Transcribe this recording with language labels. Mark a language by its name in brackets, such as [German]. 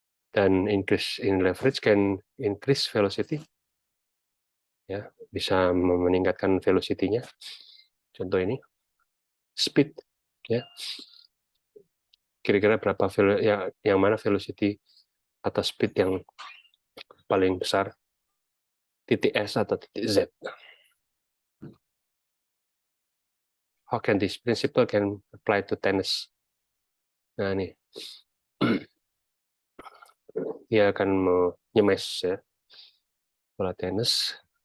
[Indonesian] Dan [English] increase in leverage can increase velocity. [Indonesian] Ya, bisa meningkatkan velocity-nya. Contoh ini, speed. Ya, kira-kira berapa yang mana velocity atau speed yang paling besar, titik S atau titik Z. [English] How can this principle can apply to tennis? [Indonesian] Nah nih, dia akan menyemes ya bola tenis.